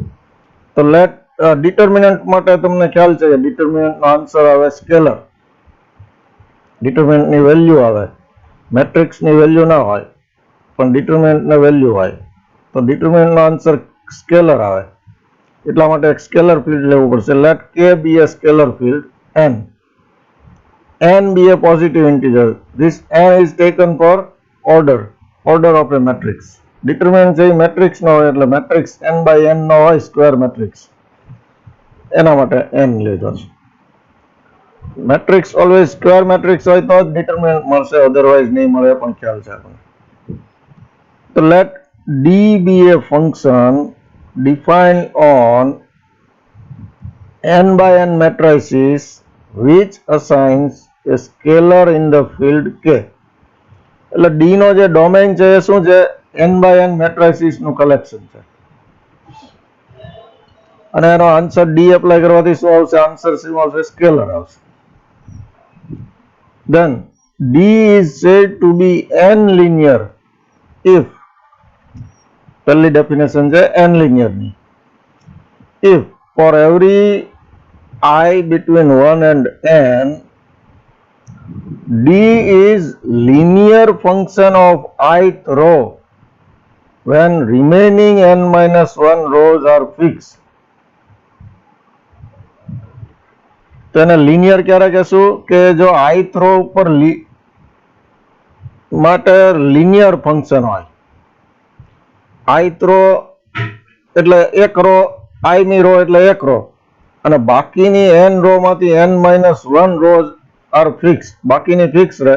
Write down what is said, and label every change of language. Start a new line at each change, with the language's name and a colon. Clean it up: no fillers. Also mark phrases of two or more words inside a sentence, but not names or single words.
Gujarati: તો લેટ ડિટર્મિનન્ટ માટે તમને ખ્યાલ છે કે ડિટર્મિનન્ટનો આન્સર આવે સ્કેલર. ડિટર્મિનન્ટની વેલ્યુ આવે, મેટ્રિક્સની વેલ્યુ ના હોય પણ ડિટર્મિનન્ટને વેલ્યુ હોય, તો ડિટર્મિનન્ટનો આન્સર સ્કેલર આવે. એટલા માટે એક
English: scalar field
Gujarati: લેવું પડશે.
English: લેટ K be a scalar field n be a positive integer. This n is taken for order of a matrix.
Gujarati: ડિટર્મિનન્ટ છે મેટ્રિક્સ નો હોય એટલે મેટ્રિક્સ
English: n by n
Gujarati: નો હોય,
English: square matrix,
Gujarati: એના માટે n લીધો છે.
English: matrix always square matrix
Gujarati: હોય તો જ ડિટર્મિનન્ટ મળશે, અધરવાઇઝ નહીં મળે પણ ખ્યાલ છે આપણને.
English: તો લેટ D be a function defined on n by n matrices which assigns a scalar in the field K.
Gujarati: એટલે D નો જે ડોમેઇન છે એ શું છે?
English: n by n matrices
Gujarati: નું કલેક્શન છે. અને એનો આન્સર ડી એપ્લાય કરવાથી શું આવશે? આન્સર શું આવશે? સ્કેલર આવશે.
English: Then D is said to be n linear if,
Gujarati: પહેલી ડેફિનેશન છે
English: n linear
Gujarati: ની,
English: if for every I between 1 and n D is linear function of ith row when remaining n minus 1 rows are fixed.
Gujarati: તો એને લિનિયર ક્યારે કહેશું? કે જો
English: ith row
Gujarati: ઉપર માટે લિનિયર ફંક્શન હોય.
English: ith row
Gujarati: એટલે એક રો, i ની રો એટલે એક રો, અને બાકીની n રો માંથી
English: n minus 1 rows are fixed,
Gujarati: બાકીની ફિક્સ રહે.